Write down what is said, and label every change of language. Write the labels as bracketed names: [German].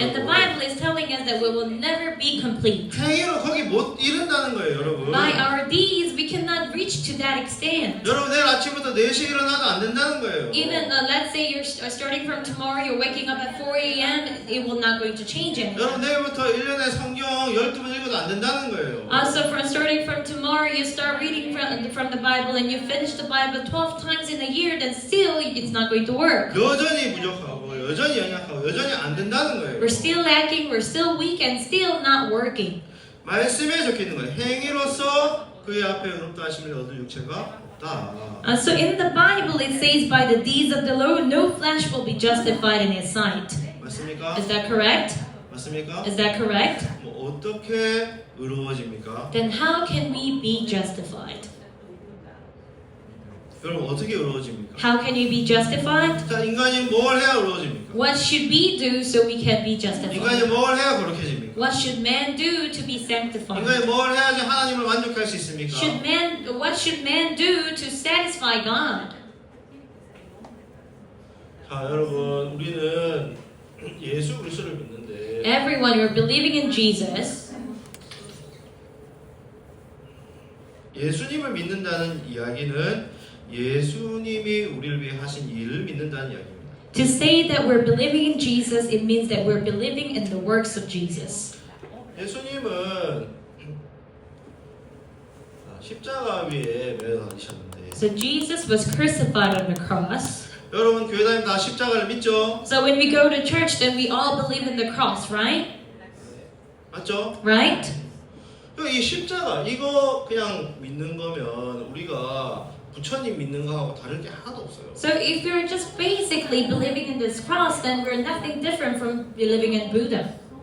[English] And the Bible is telling us that we will never be complete. [Korean] 행위로 거기 못 이른다는 거예요, 여러분. [English] By our deeds, we cannot reach to that extent. [Korean] 여러분 내일 아침부터 4시에 일어나도 안 된다는 거예요. [English] Even let's say you're starting from tomorrow, you're waking up at 4 a.m., it will not going to change anything. [Korean] 여러분 내일부터 1년에 성경 12번 읽어도 안 된다는 거예요. [English] Also, starting from tomorrow, you start reading from the Bible and you finish the Bible 12 times in a year, then still it's not going to work. [Korean] 여전히 부족하고 여전히 연약하고 여전히 안 된다는 거예요. [English] We're still lacking, we're still weak, and still not working. [Korean] 말씀에 적혀 있는 거예요. 행위로서 그의 앞에 의롭다 하심을 얻을 육체가 없다. [English] So in the Bible it says, by the deeds of the law, no flesh will be justified in his sight. [Korean] 맞습니까? [English] Is that correct? [Korean] 맞습니까? [English] Is that correct? [Korean] 뭐 어떻게 의로워집니까? [English] Then how can we be justified? [Korean] 여러분 어떻게 의로워집니까? [English] How can you be justified? [Korean] 자, 인간이 뭘 해야 의로워집니까? [English] What should we do so we can be justified? [Korean] 인간이 뭘 해야 거룩해집니까? [English] What should man do to be sanctified? [Korean] 인간이 뭘 해야지 하나님을 만족할 수 있습니까? [English] What should man do to satisfy God? [Korean] 자, 여러분 우리는 예수 그리스도를 믿는데 [English] Everyone, you're believing in Jesus. [Korean] 예수님을 믿는다는 이야기는 예수님이 우리를 위해 하신 일을 믿는다는 이야기입니다. [English] To say that we're believing in Jesus, it means that we're believing in the works of Jesus. [Korean] 예수님은 십자가 위에 매여 다니셨는데 [English] So Jesus was crucified on the cross. [Korean] 여러분 교회 다니면 다 십자가를 믿죠? [English] So when we go to church, then we all believe in the cross, right? [Korean] 맞죠? [English] Right? [Korean] 이 십자가 이거 그냥 믿는 거면 우리가 부처님 믿는 거하고 다를 게 하나도 없어요. [English] So if you're just basically believing in this cross, then we're nothing different from believing in Buddha.